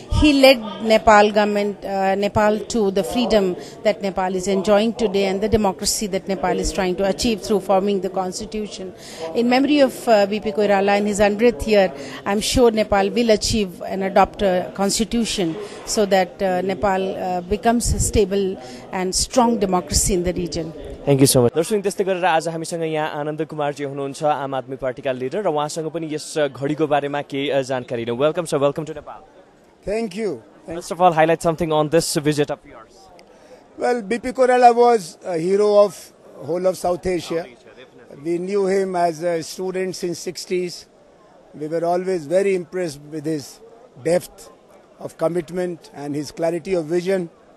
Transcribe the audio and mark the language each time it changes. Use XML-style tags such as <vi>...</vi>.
<en>He led Nepal government, Nepal to the freedom that Nepal is enjoying today and the democracy that Nepal is trying to achieve through forming the constitution. In memory of BP Koirala in his 100th year, I'm sure Nepal will achieve and adopt a constitution so that Nepal becomes a stable and strong democracy in the region. Thank you so much.</en> <ne>दर्शक त्यस्तै गरेर आज हामीसँग यहाँ आनन्द कुमार जी हुनुहुन्छ आम आदमी पार्टीका leader र उहाँसँग पनि यस घडीको बारेमा केही जानकारी लियौं.</ne> <en>Welcome sir, welcome to Nepal. Thank you. First of all, highlight something on this visit of yours. Well, BP Koirala was a hero of whole of South Asia. We knew him as a student since 60s. We were always very impressed with his depth of commitment and his clarity of vision.</en>